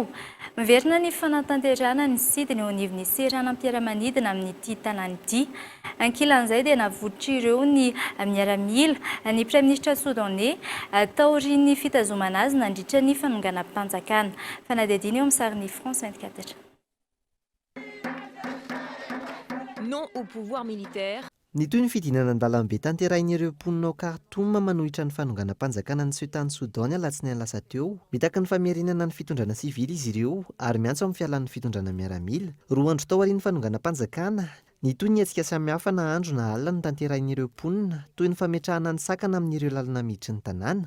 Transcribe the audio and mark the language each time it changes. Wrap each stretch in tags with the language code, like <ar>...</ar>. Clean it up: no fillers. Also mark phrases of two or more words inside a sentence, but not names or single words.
<mg>Miverina ny fanatanterana ny sidiny eo anivon'ny seranam-piaramanidina amin'ity tanàna ity. Ankilan'izay dia navototra ireo ny miaramila ny praiministra soudanais taorian'ny fitazomana azy nandritra ny fanonganam-panjakana. Fanadihadiana eo amin'ny sarin'ny France 24.</mg> <fr>Non au pouvoir militaire.</fr> <mg>Ny toy ny fidinana an-dalambe tanterahin'ireo mponina ao Khartoum manohitra ny fanonganam-panjakana ny Sultan Soudan alatsinainy lasa teo. Mitaka ny famerinana ny fitondrana sivily izy ireo ary miantso amin'ny fialan'ny fitondrana miaramila. 2 andro tao aorian'ny fanonganam-panjakana, ny toy ny hetsika samihafa na andro na alina ny tanterahin'ireo mponina toy ny fametrahana ny sakana amin'ireo lalana miditry ny tanàna.</mg>